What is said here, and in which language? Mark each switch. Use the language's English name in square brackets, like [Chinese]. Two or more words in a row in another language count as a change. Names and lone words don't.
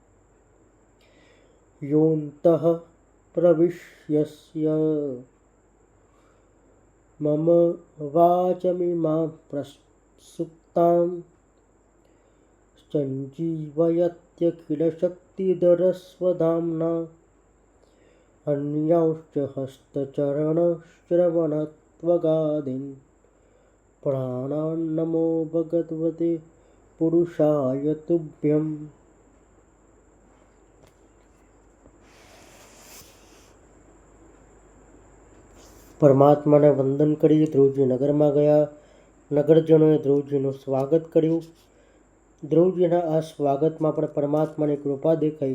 [Sanskrit] યોऽन्तઃ પ્રવિશ્યસ્ય મમ વાચમિમાં પ્રસુપ્તાં સંજીવયત્યખિલશક્તિધરસ્વધામ્ના अन्यांश्च हस्तचरणश्रवणत्वगादीन् प्राणान् नमो भगवते पुरुषाय तुभ्यम्. [Gujarati] પરમાત્માને વંદન કરી ધ્રુવજી નગરમાં ગયા. નગરજનોએ ધ્રુવજીનું સ્વાગત કર્યું. ધ્રુવજીના આ સ્વાગતમાં પણ પરમાત્માની કૃપા દેખાઈ.